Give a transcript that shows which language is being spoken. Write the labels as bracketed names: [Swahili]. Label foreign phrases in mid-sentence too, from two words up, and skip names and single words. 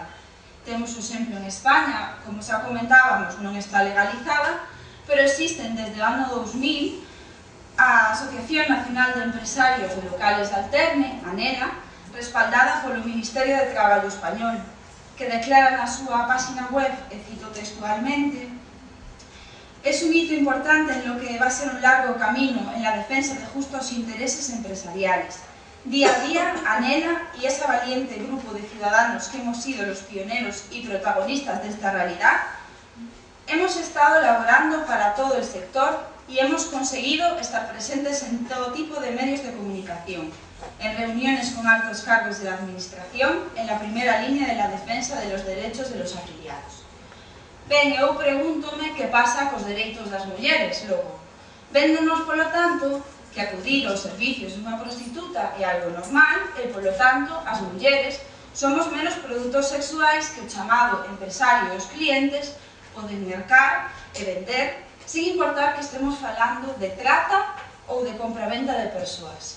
[Galician] Temos o exemplo en España, como xa comentábamos, non está legalizada, pero existen desde o ano 2000 a Asociación Nacional de Empresarios de Locales de Alterne, ANELA, respaldada polo Ministerio de Traballo español, que declara na súa página web, e cito textualmente: [Spanish] «Es un hito importante en lo que va a ser un largo camino en la defensa de justos intereses empresariales. Día a día, ANELA y ese valiente grupo de ciudadanos que hemos sido los pioneros y protagonistas de esta realidad hemos estado elaborando para todo el sector y hemos conseguido estar presentes en todo tipo de medios de comunicación, en reuniones con altos cargos de la administración, en la primera línea de la defensa de los derechos de los afiliados. [Galician] Ben, eu pregúntome que pasa cos dereitos das mulleres, logo. Véndonos, polo tanto, que acudir aos servicios dunha prostituta é algo normal e, polo tanto, as mulleres somos menos produtos sexuais que o chamado empresario e os clientes poden mercar e vender sin importar que estemos falando de trata ou de compraventa de persoas.